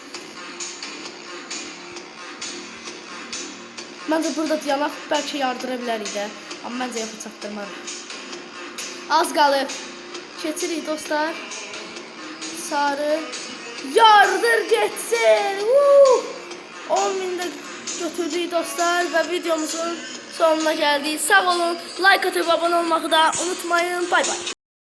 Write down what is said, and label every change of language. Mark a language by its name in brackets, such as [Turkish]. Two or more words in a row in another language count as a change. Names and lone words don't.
[Azerbaijani] Məncə burada dayanaq bəlkə yardıra bilərik də. Amma məncə yox, çatdırmarıq. Az qalıb. Keçirik dostlar. Sarı. Yardır getsin. 10.000'də götürdük dostlar və videomuzun sonuna geldik. Sağ olun. [Turkish] Like atıp abone olmayı da unutmayın. Bay bay.